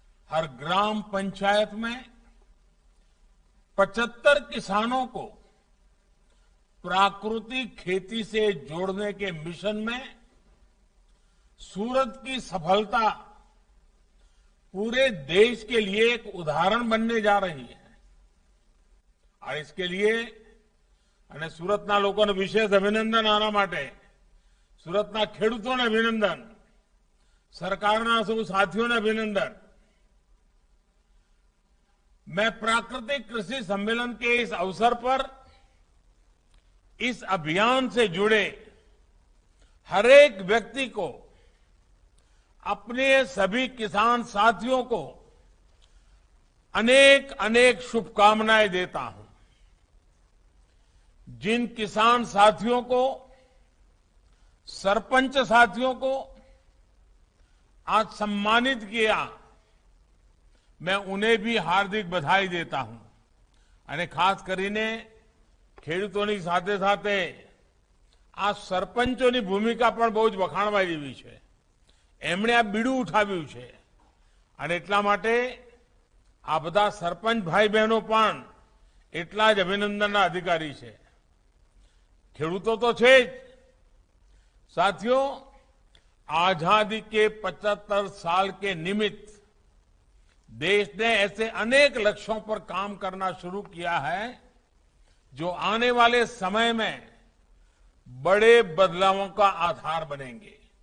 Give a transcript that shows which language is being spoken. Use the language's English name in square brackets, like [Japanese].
[Hindi] हर ग्राम पंचायत में 75 किसानों को प्राकृतिक खेती से जोड़ने के मिशन में सूरत की सफलता पूरे देश के लिए एक उदाहरण बनने जा रही है। और इसके लिए [Gujarati] અને સુરતના લોકોને વિશેષ અભિનંદન આના માટે, સુરતના ખેડૂતોને અભિનંદન, સરકારના સૌ સાથીઓને અભિનંદન। [Hindi] मैं प्राकृतिक कृषि सम्मेलन के इस अवसर पर इस अभियान से जुड़े हर एक व्यक्ति को, अपने सभी किसान साथियों को अनेक अनेक शुभकामनाएं देता हूं। जिन किसान साथियों को, सरपंच साथियों को आज सम्मानित किया, मैं उन्हें भी हार्दिक बधाई देता हूं। [Gujarati] અને ખાસ કરીને ખેડૂતોની સાથે સાથે આ સરપંચોની ભૂમિકા પણ બહુ જ વખાણવા જેવી છે। એમણે આ બીડું ઉઠાવ્યું છે અને એટલા માટે આ બધા સરપંચ ભાઈ બહેનો પણ એટલા જ અભિનંદનના અધિકારી છે। ખેડૂતો તો છે જ। [Hindi] साथियों, आजादी के 75 साल के निमित्त देश ने ऐसे अनेक लक्ष्यों पर काम करना शुरू किया है जो आने वाले समय में बड़े बदलावों का आधार बनेंगे।